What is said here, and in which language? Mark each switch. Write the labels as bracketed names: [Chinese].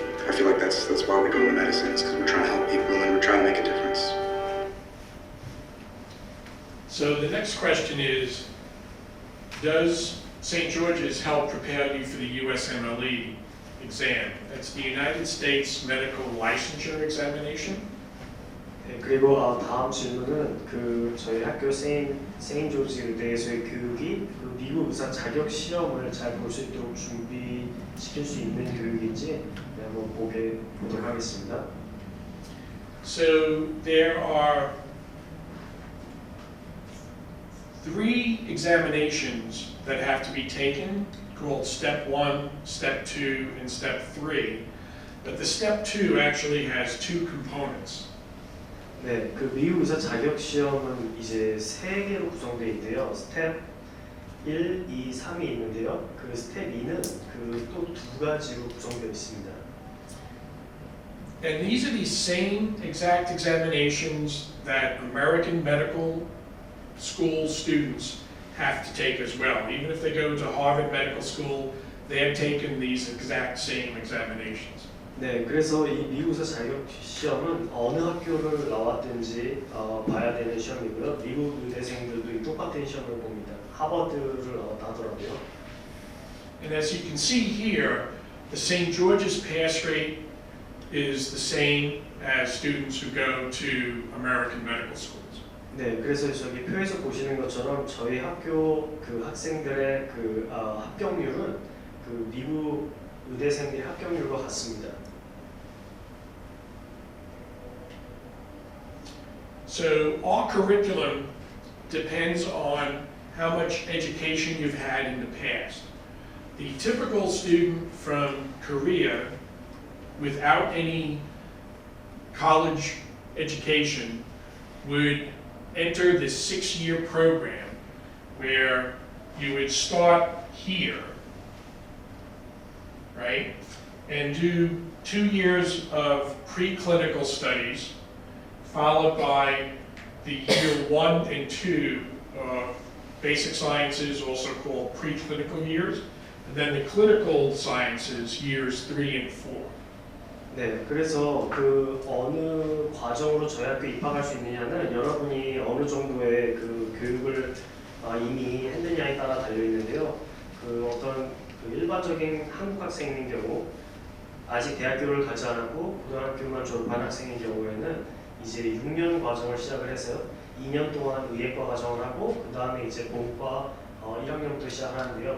[English] I feel like that's why we go into medicine, is because we're trying to help people and we're trying to make a difference. So the next question is, does St. George's help prepare you for the USMLE exam? That's the United States Medical Licensure Examination. [Korean] 네, 그리고 다음 질문은 저희 학교 세인트조지 의대에서의 교육이 미국 의사 자격 시험을 잘 볼 수 있도록 준비시킬 수 있는 교육인지 한번 보도록 하겠습니다. [English] So there are 3 examinations that have to be taken, called Step 1, Step 2, and Step 3. But the Step 2 actually has 2 components. [Korean] 네, 미국 의사 자격 시험은 이제 3개로 구성되어 있는데요. 스텝 1, 2, 3이 있는데요. 스텝 2는 또 2가지로 구성되어 있습니다. [English] And these are the same exact examinations that American medical school students have to take as well. Even if they go to Harvard Medical School, they have taken these exact same examinations. [Korean] 네, 그래서 이 미국 의사 자격 시험은 어느 학교를 나왔든지 봐야 되는 시험이고요. 미국 의대생들도 이 똑같은 시험을 봅니다. 하버드를 나왔다 하더라고요. [English] And as you can see here, the St. George's pass rate is the same as students who go to American medical schools. [Korean] 네, 그래서 저기 표에서 보시는 것처럼 저희 학교 학생들의 합격률은 미국 의대생들의 합격률과 같습니다. [English] So our curriculum depends on how much education you've had in the past. The typical student from Korea without any college education would enter this 6-year program where you would start here, right? And do 2 years of preclinical studies, followed by the year 1 and 2 basic sciences, also called preclinical years, and then the clinical sciences, years 3 and 4. [Korean] 네, 그래서 그 어느 과정으로 저희 학교에 입학할 수 있느냐는 여러분이 어느 정도의 그 교육을 이미 했느냐에 따라 달려 있는데요. 그 어떤 그 일반적인 한국 학생인 경우 아직 대학교를 가지 않았고 고등학교만 졸업한 학생인 경우에는 이제 6년 과정을 시작을 해서 2년 동안 의예과 과정을 하고 그 다음에 이제 본과 1학년부터 시작하는데요.